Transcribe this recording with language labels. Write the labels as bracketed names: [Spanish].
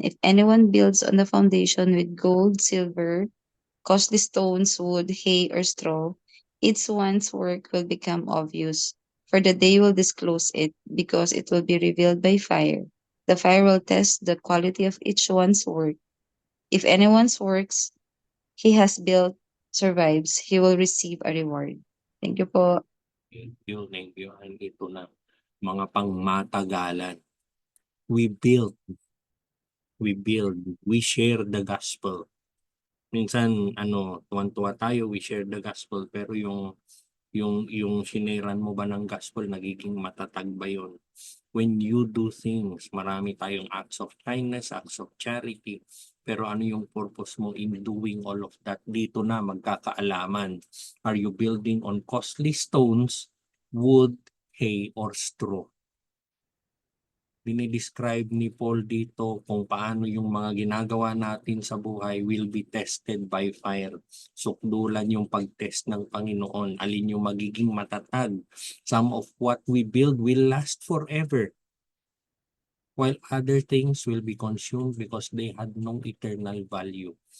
[English] If anyone builds on the foundation with gold, silver, costly stones, wood, hay, or straw, each one's work will become obvious, for the day will disclose it, because it will be revealed by fire. The fire will test the quality of each one's work. If anyone's works he has built survives, he will receive a reward. Thank you po. Thank you. [Filipino] And ito na, mga pangmatagalan. [English] We build, we share the gospel. [Filipino] Minsan, tuwan-tuwa tayo, [English] we share the gospel, [Filipino] pero yung shiniran mo ba ng gospel, nagiging matatag ba yun? [English] when you do things. Marami tayong acts of kindness, acts of charity. [Filipino] Pero ano yung [English] purpose mo in doing all of that? [Filipino] Dito na magkakaalaman. [English] Are you building on costly stones, wood, hay, or straw? [Filipino] Dinidescribe ni Paul dito kung paano yung mga ginagawa natin sa buhay [English] will be tested by fire. [Filipino] Sukdulan yung pag-test ng Panginoon. Alin yung magiging matatag. [English] Some of what we build will last forever, while other things will be consumed because they had no eternal value.